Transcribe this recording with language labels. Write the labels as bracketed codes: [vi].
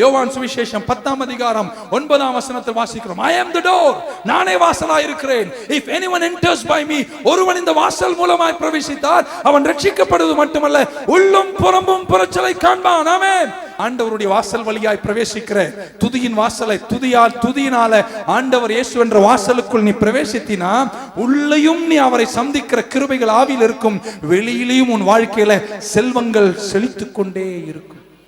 [ta] யோவான் சுவிசேஷம் 10ஆம் அதிகாரம் 9ஆம் வசனத்தில் வாசிக்கிறோம். [en] I am the door, [ta] நானே வாசலாய் இருக்கிறேன். [en] If anyone enters by me, [ta] ஒருவன் இந்த வாசல் மூலமாய் பிரவேசித்தால் அவன் ரட்சிக்கப்படுவது மட்டுமல்ல, உள்ளும் புறம்பும் புறச்சலை காண்பான். ஆமென். ஆண்டவருடைய வாசல் வழியாய் பிரவேசிக்கிற துதியின் வாசலை துதியினால ஆண்டவர் இயேசு என்ற வாசலுக்குள் நீ பிரவேசித்தினா உள்ளேயும் நீ அவரை சந்திக்கிற கிருபைகள் ஆவியில் இருக்கும், வெளியிலேயும் உன் வாழ்க்கையில செல்வங்கள் செழித்துக் கொண்டே இருக்கும்.